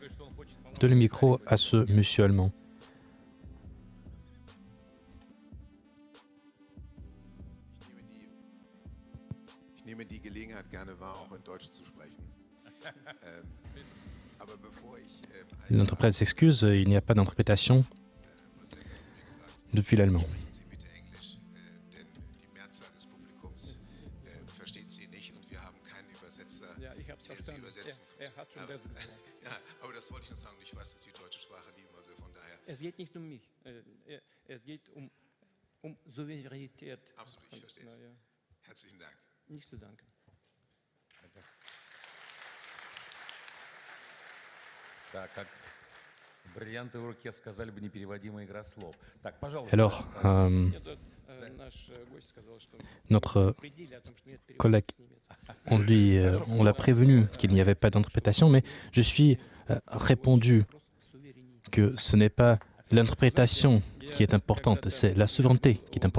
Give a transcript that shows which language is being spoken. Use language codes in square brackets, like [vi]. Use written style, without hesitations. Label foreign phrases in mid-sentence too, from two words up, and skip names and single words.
[fr] Donnez le micro à ce monsieur allemand. L'interprète s'excuse, il n'y a pas d'interprétation depuis l'allemand. [de] Es geht nicht um mich, es geht Souveränität. Absolut, ich verstehe es. Herzlichen Dank. Nicht zu danken. [ru] Так, как бриллианты в руке сказали бы непереводимая игра слов. Так, пожалуйста. [fr] Alors, notre collègue, on l'a prévenu qu'il n'y avait pas d'interprétation, mais je suis répondu que ce n'est pas l'interprétation qui est importante, c'est la souveraineté qui est importante.